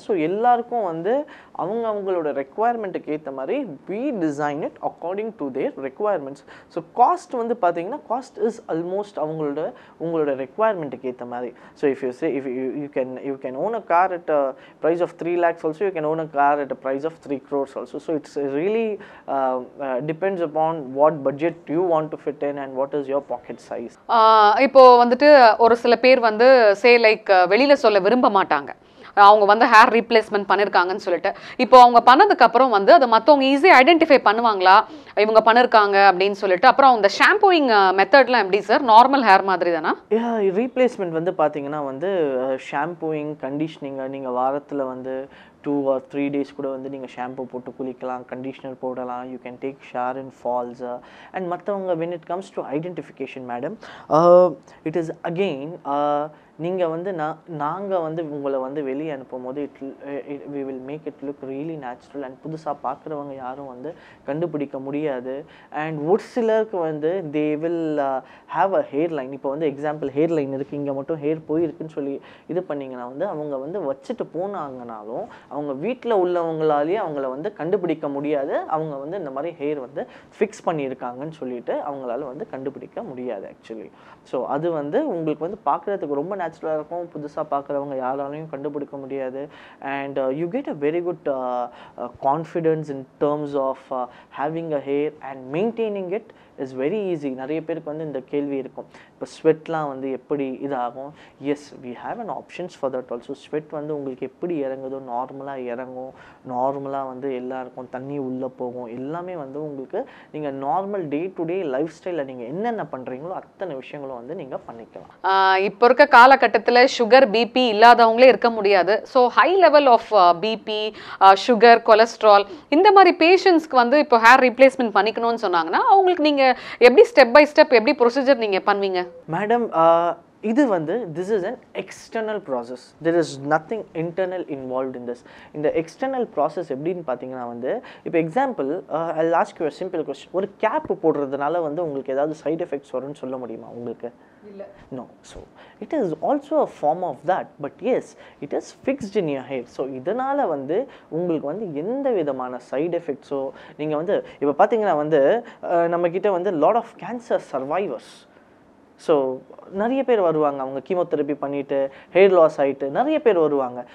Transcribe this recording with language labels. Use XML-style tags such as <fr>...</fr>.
<ta>So எல்லாருக்கும் வந்து அவங்களோட ரெக்குவயர்மெண்ட்டுக்கு ஏற்ற மாதிரி</ta> <en>we design it according to their requirements.</en> <ta>So cost வந்து பார்த்தீங்கன்னா</ta> <en>cost is almost</en> <ta>உங்களோட requirementக்கு ஏற்ற மாதிரி.</ta> <en>So if you say if you can own a car at a price of 3 lakhs also, you can own a car at a price of 3 crores also. So it's really depends upon what budget you want to fit in and what is your pocket size.</en> <ta>இப்போ வந்துட்டு ஒரு சில பேர் வந்து say like வெளியில சொல்ல விரும்ப மாட்டாங்க, அவங்க வந்து ஹேர் ரீப்ளேஸ்மெண்ட் பண்ணியிருக்காங்கன்னு சொல்லிட்டு. இப்போ அவங்க பண்ணதுக்கு அப்புறம் வந்து அதை மற்றவங்க ஈஸியாக ஐடென்டிஃபை பண்ணுவாங்களா இவங்க பண்ணிருக்காங்க அப்படின்னு சொல்லிட்டு? அப்புறம் அந்த ஷாம்பூயிங் மெத்தட்லாம் எப்படி சார்? நார்மல் ஹேர் மாதிரி தானா? ரீப்ளேஸ்மெண்ட் வந்து பார்த்தீங்கன்னா வந்து ஷாம்பூயிங், கண்டிஷனிங், நீங்கள் வாரத்தில் வந்து 2 or 3 days கூட வந்து நீங்கள் ஷாம்பு போட்டு குளிக்கலாம், கண்டிஷ்னர் போடலாம்,</ta> <en>You can take shower in falls. And மற்றவங்க when it comes to identification madam, it is again</en> <ta>நீங்கள் வந்து நாங்கள் வந்து உங்களை வந்து வெளியே அனுப்பும் போது</ta> <en>we will make it look really natural and</en> <ta>புதுசாக பார்க்குறவங்க யாரும் வந்து கண்டுபிடிக்க முடியாது.</ta> <en>and</en> <ta>ஒரு சிலருக்கு வந்து</ta> <en>they will have a hairline.</en> <ta>இப்போ வந்து எக்ஸாம்பிள் ஹேர்லைன் இருக்குது, இங்கே மட்டும் ஹேர் போயிருக்குன்னு சொல்லி இது பண்ணிங்கன்னா வந்து அவங்க வந்து வச்சுட்டு போனாங்கனாலும் அவங்க வீட்டில் உள்ளவங்களாலேயே அவங்கள வந்து கண்டுபிடிக்க முடியாது. அவங்க வந்து இந்த மாதிரி ஹேர் வந்து ஃபிக்ஸ் பண்ணியிருக்காங்கன்னு சொல்லிட்டு அவங்களால வந்து கண்டுபிடிக்க முடியாது ஆக்சுவலி. ஸோ அது வந்து உங்களுக்கு வந்து பார்க்குறதுக்கு ரொம்ப நேச்சுரலாக இருக்கும், புதுசாக பார்க்குறவங்க யாராலையும் கண்டுபிடிக்க முடியாது.</ta> <en>And you get a very good confidence in terms of having a hair and maintaining it is very easy.</en> <ta>நிறைய பேருக்கு வந்து இந்த கேள்வி இருக்கும், இப்போ ஸ்வெட்லாம் வந்து எப்படி இதாகும்.</ta> <en>Yes, we have an options for that also.</en> <ta>Sweat வந்து உங்களுக்கு எப்படி இறங்குதோ நார்மலாக இறங்கும், நார்மலாக வந்து எல்லாருக்கும் தண்ணி உள்ளே போகும், எல்லாமே வந்து உங்களுக்கு நீங்கள் normal day to day life ஸ்டைலில் நீங்கள் என்னென்ன பண்ணுறீங்களோ அத்தனை விஷயங்களும் வந்து நீங்கள் பண்ணிக்கலாம். இப்போ இருக்க காலகட்டத்தில் சுகர் பிபி இல்லாதவங்களே இருக்க முடியாது. So high level of BP, sugar, cholesterol இந்த மாதிரி பேஷண்ட்ஸ்க்கு வந்து இப்போ ஹேர் ரீப்ளேஸ்மெண்ட் பண்ணிக்கணும்னு சொன்னாங்கன்னா அவங்களுக்கு நீங்கள் எப்படி ஸ்டெப் பை ஸ்டெப் எப்படி ப்ரொசீஜர் நீங்கள் பண்ணுவீங்க?</ta> <en>madam,</en> <ta>இது வந்து</ta> <en>this is an external process. There is nothing internal involved in this.</en> <ta>இந்த எக்ஸ்டர்னல் ப்ராசஸ் எப்படின்னு பார்த்தீங்கன்னா வந்து இப்போ example</ta> <en>I'll ask you a simple question.</en> <ta>ஒரு கேப் போடுறதுனால வந்து உங்களுக்கு ஏதாவது சைடு எஃபெக்ட்ஸ் வரும்னு சொல்ல முடியுமா உங்களுக்கு? இல்லை. No.</ta> <en>So it is also a form of that, but yes, it is fixed in your hair.</en> <ta>So இதனால வந்து உங்களுக்கு வந்து எந்த விதமான சைடு எஃபெக்ட்ஸோ நீங்கள் வந்து இப்போ பார்த்தீங்கன்னா வந்து நம்மக்கிட்ட வந்து</ta> <en>lot of cancer survivors,</en> <ta>so நிறைய பேர் வருவாங்க, அவங்க கீமோதெரப்பி பண்ணிவிட்டு ஹேர் லாஸ் ஆகிட்டு நிறைய பேர் வருவாங்க.</ta>